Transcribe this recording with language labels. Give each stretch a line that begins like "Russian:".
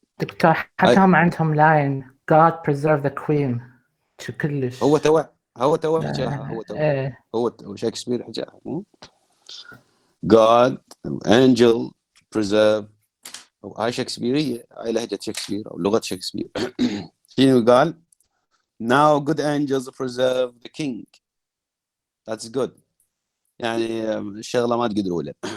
Arabic: دكتور حتى هم عندهم لاين
English: God preserve the queen.
Arabic: شو كلش هو تو حكاها. هو شكسبير حكاها.
English: God angel preserve.
Arabic: هاي شكسبيرية، هاي لهجة شكسبير أو لغة شكسبير. شنو قال؟
English: Now good angels preserve the king. That's good.
Arabic: يعني الشغلة ما تقدروا له.